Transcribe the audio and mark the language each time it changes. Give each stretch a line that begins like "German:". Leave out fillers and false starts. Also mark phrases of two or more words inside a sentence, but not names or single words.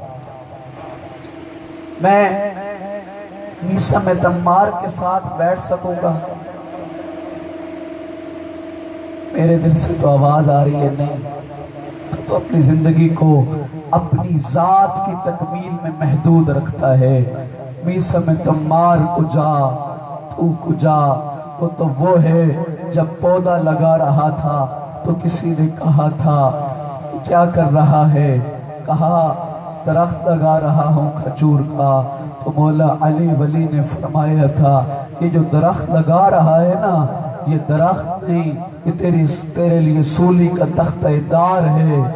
Urdu: میں میسم تمار کے ساتھ بیٹھ سکوں گا؟ میرے دل سے تو آواز آ رہی ہے نہیں، تو اپنی زندگی کو اپنی ذات کی تکمیل میں محدود رکھتا ہے۔
Persian: میسم تمار کجا تو کجا،
Urdu: وہ تو وہ ہے جب پودا لگا رہا تھا تو کسی نے کہا تھا کیا کر رہا ہے؟ کہا درخت لگا رہا ہوں کھجور کا، تو مولا علی ولی نے فرمایا تھا یہ جو درخت لگا رہا ہے نا، یہ درخت نہیں، یہ تیرے لیے سولی کا تختہ دار ہے۔